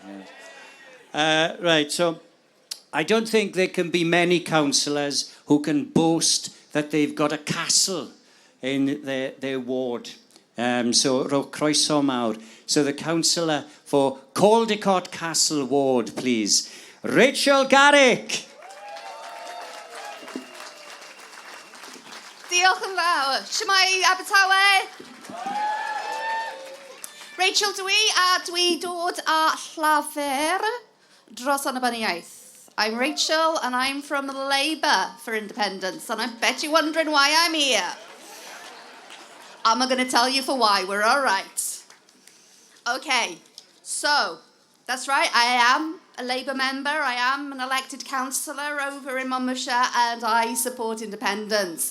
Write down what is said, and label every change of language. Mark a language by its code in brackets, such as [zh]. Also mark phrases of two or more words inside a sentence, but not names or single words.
[en] Right, so I don't think there can be many councillors who can boast that they've got a castle in their ward. So, [cy] ro croeso mawr. [en] So the councillor for Caldicot Castle Ward, please. Rachel Garrick. [cy] Diolch yn fawr. Shwmai Abertawe? Rachel dwi dod a llafer dros Annibyniaeth. [en] I'm Rachel and I'm from Labour for Independence, and I bet you're wondering why I'm here. I'm going to tell you for why. We're all right. Okay, so that's right. I am a Labour member. I am an elected councillor over in Monmouthshire, and I support independence.